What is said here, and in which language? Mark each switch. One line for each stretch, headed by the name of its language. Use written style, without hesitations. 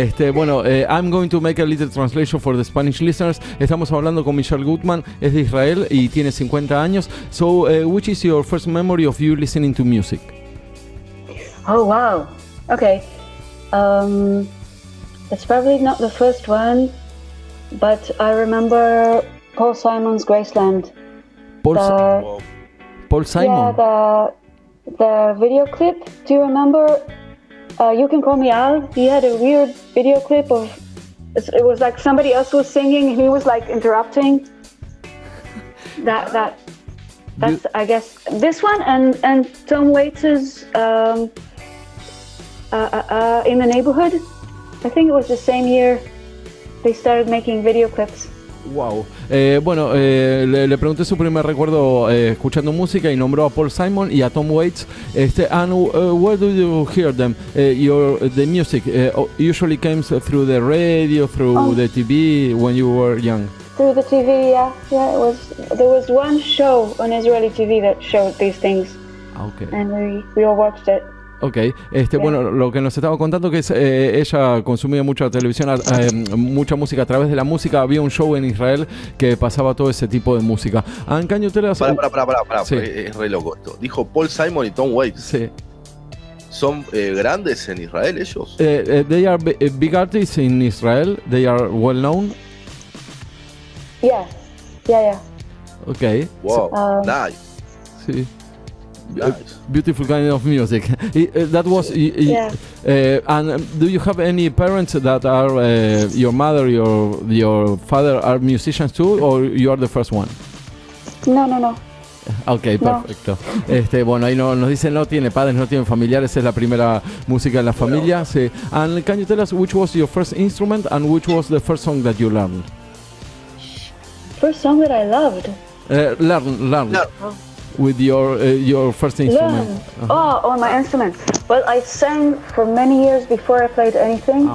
English: Bueno, I'm going to make a little translation for the Spanish listeners.
Spanish: Estamos hablando con MICHAL GUTMAN, es de Israel y tiene 50 años.
English: So, which is your first memory of you listening to music? Oh, wow. Okay. It's probably not the first one, but I remember Paul Simon's Graceland. Paul Simon? Yeah, the video clip. Do you remember? You Can Call Me Al. He had a weird video clip of, it was like somebody else was singing and he was like interrupting. That's I guess this one and Tom Waits's In the Neighborhood. I think it was the same year they started making video clips. Wow.
Spanish: Bueno, le pregunté su primer recuerdo escuchando música y nombró a Paul Simon y a Tom Waits.
English: And where do you hear them? The music usually comes through the radio, through the TV when you were young. Through the TV, yeah. There was one show on Israeli TV that showed these things. Okay. And we all watched it.
Spanish: Ok, bueno, lo que nos estaba contando que es ella consumía mucha televisión, mucha música a través de la música. Había un show en Israel que pasaba todo ese tipo de música. Para. Sí. Es re loco esto. Dijo Paul Simon y Tom Waits. Sí. ¿Son grandes en Israel ellos?
English: They are big artists in Israel. They are well known. Yeah. Okay. Wow, nice.
Spanish: Sí.
English: Nice. Beautiful kind of music. That was. And do you have any parents that are your mother, your father are musicians too, or you are the first one? No.
Spanish: Ok, perfecto. Bueno, ahí nos dicen no tiene padres, no tiene familiares, es la primera música en la familia. Sí.
English: And can you tell us which was your first instrument and which was the first song that you learned? First song that I loved. Learn. With your first instrument. On my instrument. Well, I sang for many years before I played anything.